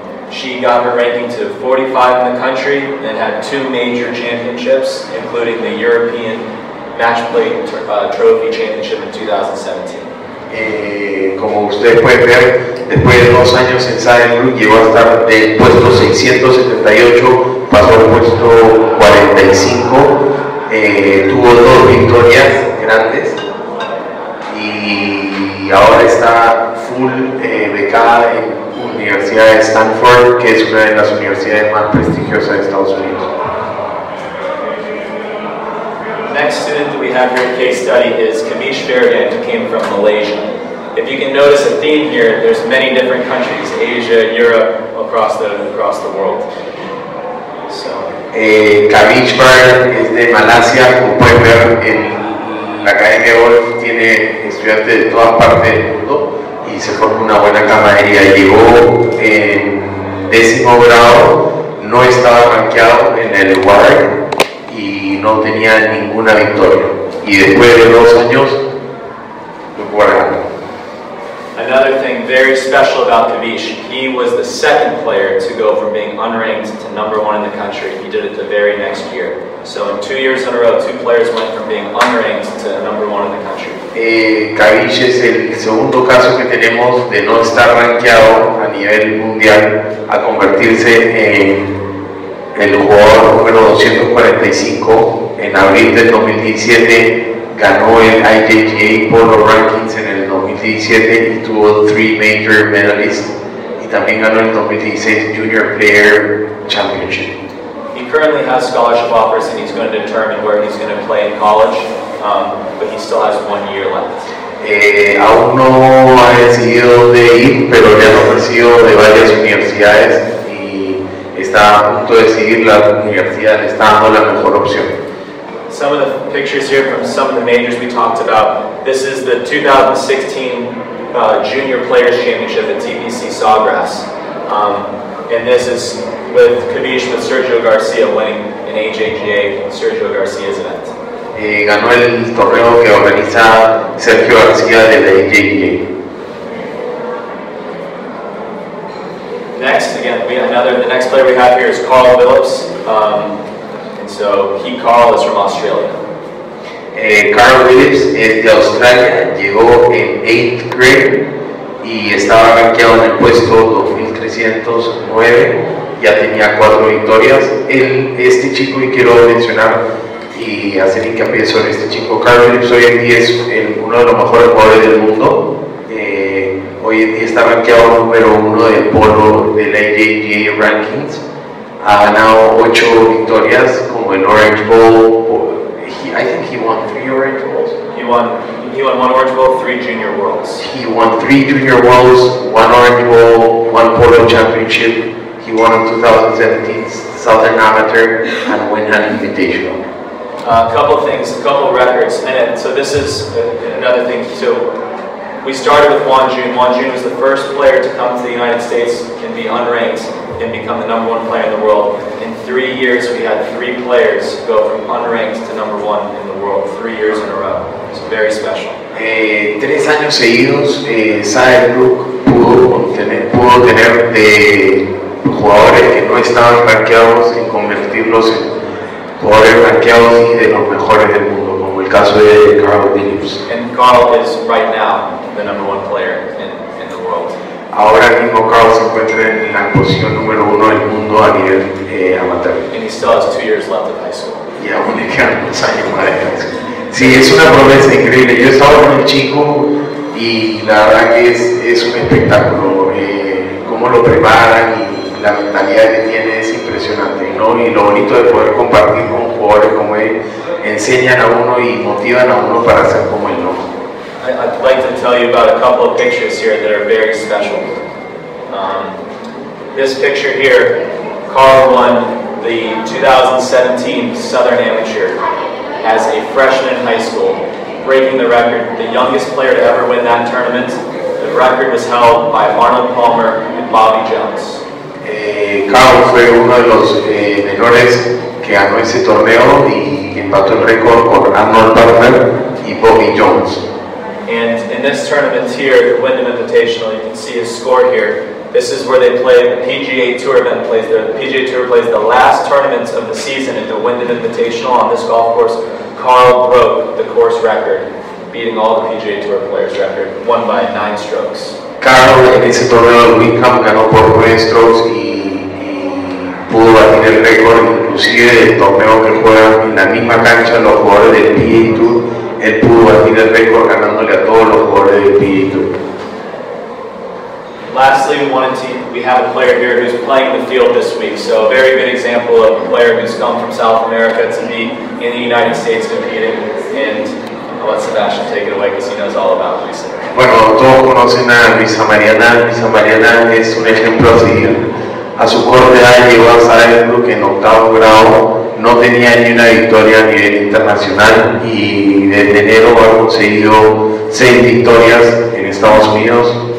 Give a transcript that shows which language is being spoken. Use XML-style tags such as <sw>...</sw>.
<en>She got her ranking to 45 in the country and had 2 major championships, including the European Match Play Trophy Championship in 2017.</en> <es>Como ustedes pueden ver, después de 2 años en Saddlebrook llegó a estar del puesto 678, pasó al puesto 45, tuvo 2 victorias grandes. Y ahora está full becada en la Universidad de Stanford, que es una de las universidades más prestigiosas de Estados Unidos.</es> <en>Next student that we have here in case study is Kavish Ferdinand, who came from Malaysia. If you can notice a theme here, there's many different countries, Asia, Europe, across the world. So,</en> <es>Kavish Ferdinand es de Malasia, como pueden ver en la Academia de Golf tiene estudiantes de todas partes del mundo y se forma una buena camaradería. Llegó en 10º grado, no estaba rankeado en el WAR y no tenía ninguna victoria. Y después de 2 años, lo fue ganando.</es> <en>Another thing very special about Kavish, he was the 2nd player to go from being unranked to #1 in the country. He did it the very next year. So in 2 years in a row, 2 players went from being unranked to #1 in the country.</en> <es>Kavish es el segundo caso que tenemos de no estar rankeado a nivel mundial a convertirse en el jugador número 245. En abril del 2017 ganó el IJGA Polo Rankings en el 2017 y tuvo 3 major medalists, y también ganó el 2016 Junior Player Championship.</es> <en>He currently has scholarship offers, and he's going to determine where he's going to play in college, but he still has 1 year left.</en> <es>Aún no ha decidido dónde ir, pero le han ofrecido de varias universidades y está a punto de decidir la universidad, le está dando la mejor opción.</es> <en>Some of the pictures here from some of the majors we talked about. This is the 2016 Junior Players Championship at TPC Sawgrass. And this is with Kavish with Sergio Garcia winning an AJGA Sergio Garcia's event.</en> <es>Ganó el torneo que organiza Sergio García de la AJGA.</es> <en>Next, again, the next player we have here is Carl Phillips. So Carl is from Australia.</en> <es>Carl Phillips es de Australia, llegó en</es> <en>8th grade</en> <es>y estaba rankeado en el puesto 2309 ya tenía 4 victorias. Este chico, y quiero mencionar y hacer hincapié sobre este chico, Carl Phillips, hoy en día es uno de los mejores jugadores del mundo. Hoy en día está rankeado número 1 del polo del AJGA Rankings. Ha ganado 8 victorias como el Orange Bowl.</es> <en>I think he won 3 Orange Bowls. He won 1 Orange Bowl, 3 Junior Worlds. He won 3 Junior Worlds, 1 Orange Bowl, 1 Polo Championship. He won in 2017 Southern Amateur and Winham Invitational. A couple of records, and so this is another thing. So we started with Juan Jun. Juan Jun was the first player to come to the United States and be unranked and become the #1 player in the world. In 3 years, we had 3 players go from unranked to #1 in the world, 3 years in a row. It's very special.</en> <es>3 años seguidos, Saddlebrook pudo tener de jugadores que no estaban rankeados en convertirlos en jugadores rankeados y de los mejores del mundo, como el caso de Carl Phillips.</es> <en>And Carl is right now the #1 player in the world.</en> <es>Ahora mismo Carl se encuentra en la posición número 1 del mundo a nivel amateur.</es> <en>And he still has 2 years left of high school.</en> <es>Y aún le quedan 2 años más de high school. Sí, es una promesa increíble. Yo he estado con el chico y la verdad que es un espectáculo. Cómo lo preparan y la mentalidad que tiene es impresionante, ¿no? Y lo bonito de poder compartir con jugadores como él, enseñan a uno y motivan a uno para ser como él, ¿no?</es> <en>I'd like to tell you about a couple of pictures here that are very special. This picture here, Carl won the 2017 Southern Amateur as a freshman in high school, breaking the record, the youngest player to ever win that tournament. The record was held by Arnold Palmer and Bobby Jones.</en> <es>Carl fue uno de los menores que ganó ese torneo y empató el récord con Arnold Palmer y Bobby Jones.</es> <en>And in this tournament here, the Wyndham Invitational, you can see his score here. This is where they play, the PGA Tour event plays there. The PGA Tour plays the last tournament of the season at the Wyndham Invitational on this golf course. Carl broke the course record, beating all the PGA Tour players' record, won by 9 strokes.</en> <es>Carl en ese torneo de Wyndham ganó por 9 strokes y pudo batir el récord, inclusive del torneo que juegan en la misma cancha los jugadores del PGA Tour. Él pudo batir el récord ganándole a todos los jugadores del PGA Tour.</es> <en>Lastly, we have a player here who's playing the field this week. So a very good example of a player who's come from South America to be in the United States competing. And I'll let Sebastian take it away because he knows all about Luisa.</en> <es>Bueno, todos conocen a Luisa Mariana. Luisa Mariana es un ejemplo a seguir. A su corta edad llegó a Saddlebrook en 8º grado. No tenía ni una victoria a nivel internacional y desde enero ha conseguido 6 victorias en Estados Unidos.</es>